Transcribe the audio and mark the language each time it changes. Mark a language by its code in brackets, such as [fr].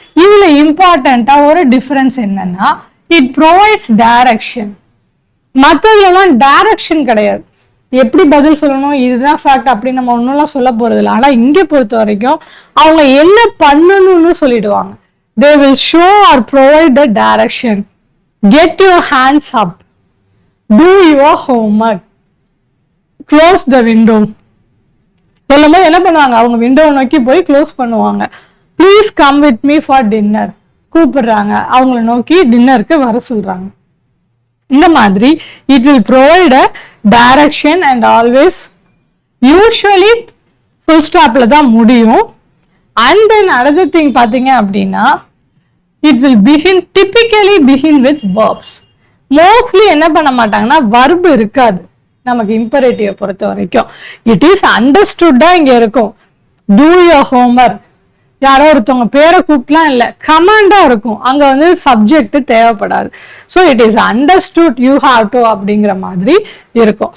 [ta] இதுல இம்பார்ட்டண்டா ஒரு டிஃபரன்ஸ் என்னன்னா [en] It provides direction. [ta] மற்றதுலாம் டைரக்ஷன் கிடையாது, எப்படி பதில் சொல்லணும், இதுதான் ஃபேக்ட் அப்படின்னு நம்ம ஒன்றும்லாம் சொல்ல போறது இல்லை. ஆனால் இங்கே பொறுத்த வரைக்கும் அவங்க என்ன பண்ணணும்னு சொல்லிடுவாங்க. [en] They will show or provide the direction. Get your hands up. Do your homework. Close the window. [ta] சொல்லும்போது என்ன பண்ணுவாங்க, அவங்க விண்டோவை நோக்கி போய் க்ளோஸ் பண்ணுவாங்க. [en] please come with me for dinner, [ta] கூப்பிடுறாங்க, அவங்கள நோக்கி டின்னருக்கு வர சொல்றாங்க. இந்த மாதிரி [en] it will provide a direction and always usually full stopல [ta] தான் முடியும். [en] And then another thing [ta] பார்த்தீங்க அப்படின்னா [en] it will typically begin with verbs. [ta] Mostly என்ன பண்ண மாட்டாங்கன்னா verb இருக்காது நமக்கு இம்பரேட்டிவ் பொறுத்த வரைக்கும். இட் இஸ் அண்டர்ஸ்டுட்டா இங்க இருக்கும். [en] do your homework, [ta] யாரோ ஒருத்தவங்க பேரை கூப்பிட்டுலாம் இல்லை, கமாண்டா இருக்கும், அங்க வந்து சப்ஜெக்ட் தேவைப்படாது. So it is understood, [en] you have to [ta] அப்படிங்கிற மாதிரி இருக்கும்.